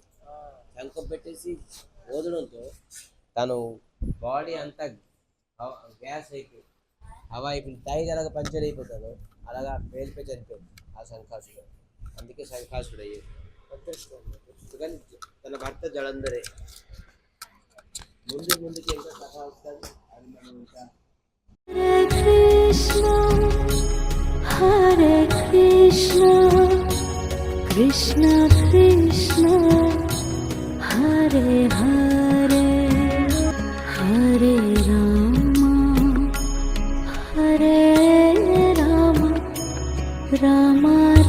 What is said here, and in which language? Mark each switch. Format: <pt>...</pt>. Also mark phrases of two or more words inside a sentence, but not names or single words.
<te>శంఖం పెట్టేసి ఓదడంతో తను బాడీ అంతా గ్యాస్ అయిపోయి హవా అయిపోయి టైర్ అలాగా పంచర్ అయిపోతాడు. అలాగా పేలిపోయి చనిపోయింది ఆ శంఖాసుడు. అందుకే శంఖాసుడు అయ్యేది. కానీ తన భర్త జలంధరే. ముందుకి ఇంకా కథ వస్తుంది. అది మనం ఇంకా</te> <sa>Hare Krishna, Krishna Krishna, Hare Hare, Hare Rama, Hare Rama, Rama</sa>